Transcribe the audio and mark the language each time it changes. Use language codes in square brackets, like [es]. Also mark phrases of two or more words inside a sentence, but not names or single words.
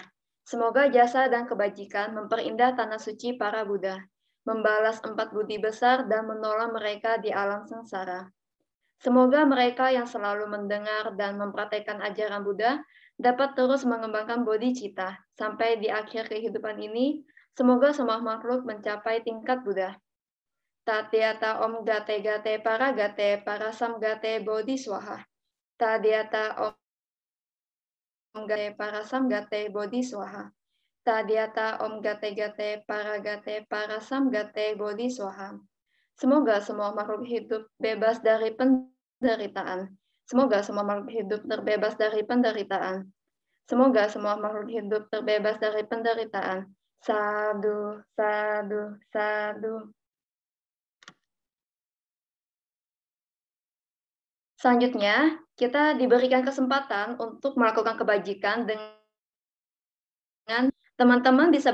[id] Semoga jasa dan kebajikan memperindah tanah suci para Buddha, membalas 4 budi besar dan menolong mereka di alam sengsara. Semoga mereka yang selalu mendengar dan mempraktekkan ajaran Buddha dapat terus mengembangkan bodhicitta sampai di akhir kehidupan ini. Semoga semua makhluk mencapai tingkat Buddha. [sa] Tathayata Om Gate Gate Parasam Gate Bodhi Swaha. Tathayata Om Gate Parasam Gate Bodhi Swaha. Tathayata Om Gate Gate Parasam Gate Bodhi Swaha. [id] Semoga semua makhluk hidup bebas dari penderitaan. Semoga semua makhluk hidup terbebas dari penderitaan. Semoga semua makhluk hidup terbebas dari penderitaan. [pi] Sadu, sadu, sadu. [id] Selanjutnya, kita diberikan kesempatan untuk melakukan kebajikan dengan teman-teman bisa